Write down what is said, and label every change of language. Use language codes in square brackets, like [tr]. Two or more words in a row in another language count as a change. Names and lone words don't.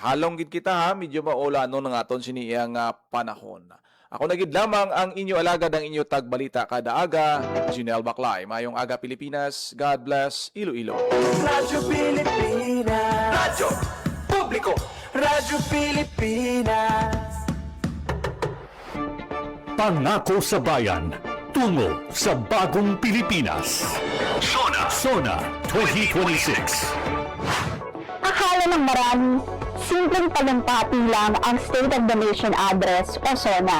[hil] Halong gid kita ha, medyo maula no nga aton siniyang panahon. Ako na gid lamang ang inyo alagad, ang inyo tagbalita kada aga, Junel Baclay. Mayong aga Pilipinas. [en] God bless [hil] Iloilo. Radyo Pilipinas. Radyo Publiko. Radyo Pilipinas. [tl] Pangako sa bayan, tungo sa bagong Pilipinas. Sona 2026. Akala ng marami, simpleng talumpati lang ang State of the Nation Address o SONA.